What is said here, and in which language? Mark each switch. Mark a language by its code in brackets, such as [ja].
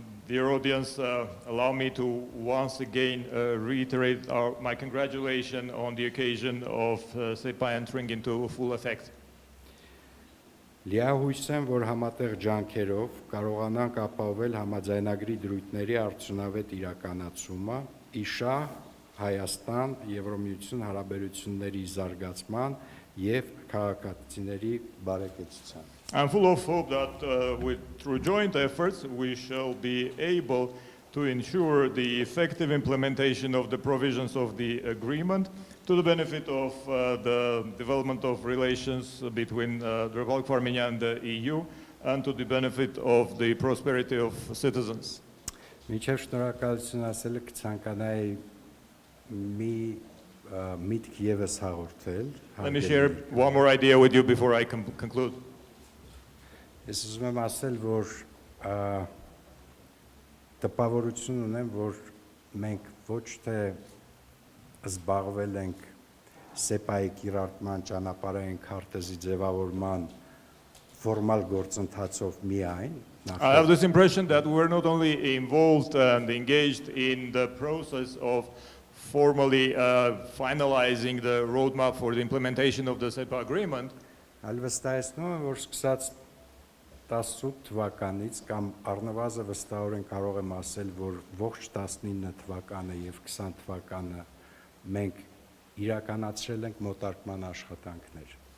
[en] Dear audience, allow me to once again reiterate my congratulations on the occasion of ՍԵՊԱ entering into full effect. [hy] Լիահույս եմ, որ համատեղ ջանքերով կարողանանք ապահովել համաձայնագրի դրույթների արդյունավետ իրականացումը, իշահ Հայաստան-Եվրոմիություն հարաբերությունների զարգացման եւ քաղաքացիների բարեկեցության։ [en] I'm full of hope that through joint efforts we shall be able to ensure the effective implementation of the provisions of the agreement to the benefit of the development of relations between the Republic of Armenia and the EU and to the benefit of the prosperity of citizens. [hy] Միջև շնորհակալություն ասելը կցանկանայի մի միտք եւս հաղորդել։ [en] Let me share one more idea with you before I conclude. [hy] Ես ուզում եմ ասել, որ տպավորություն ունեմ, որ մենք ոչ թե զբաղվել ենք ՍԵՊԱ-ի կիրարկման ճանապարհային քարտեզի ձևավորման ֆորմալ գործընթացով միայն [en] I have this impression that we were not only involved and engaged in the process of formally finalizing the roadmap for the implementation of the ՍԵՊԱ agreement, [hy] այլ վստահեցնում եմ, որ սկսած 18 թվականից կամ առնվազն վստահորեն կարող եմ ասել, որ ողջ 19 թվականը եւ 20 թվականը մենք իրականացրել ենք մոտարկման աշխատանքներ։